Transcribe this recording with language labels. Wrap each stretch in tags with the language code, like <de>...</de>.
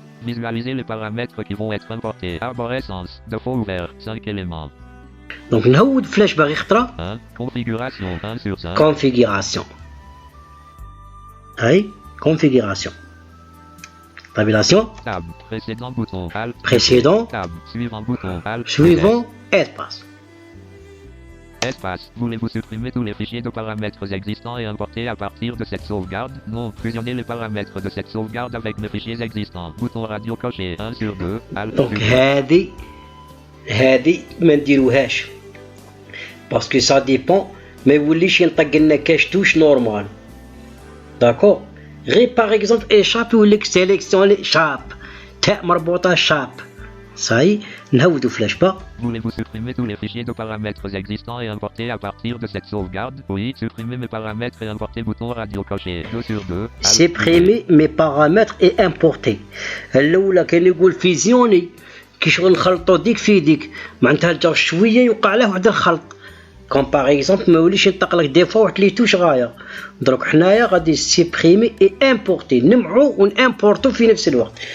<fr>Visualiser les paramètres qui vont être importés. Arborescence, défaut ouvert, 5 éléments.</fr> <ar>دونك نهود فلاش باغي خطرة.</ar> <fr>Configuration 1 sur 5. Configuration. هاي configuration. Tabulation. Tab. Précédent bouton. Alt. Précédent. Tab. Suivant bouton. Alt. Suivant. Espace. Espace. Voulez-vous supprimer tous les fichiers de paramètres existants et importer à partir de cette sauvegarde? Non. Fusionner les paramètres de cette sauvegarde avec mes fichiers existants. Bouton radio coché 1 sur 2. Alt.</fr> <ar>Donc هذه ما نديروهاش باسكو سا ديبون ما يوليش ينطق لنا كاشتوش نورمال. داكور غير باغ اكزومبل ايشاب يوليك سيليكسيوني شاب تاء مربوطه شاب صاي نهودو فلاش با.</ar> <fr>Voulez-vous supprimer tous les fichiers de paramètres existants et importer à partir de cette sauvegarde? Oui. Supprimer mes paramètres et importer bouton radio coché 2 sur 2. Supprimer mes paramètres et importer.</fr> <ar>الاولى كان يقول فيزيوني كي شغل نخلطو ديك في ديك معناتها جا شويه يوقع له واحد الخلط كون باغ اكزومبل ما يوليش ينطق لك دي فوا واحد لي توش غايه. دروك حنايا غادي سيبريمي اي امبورتي نمعو ونامبورتو في نفس الوقت.</ar>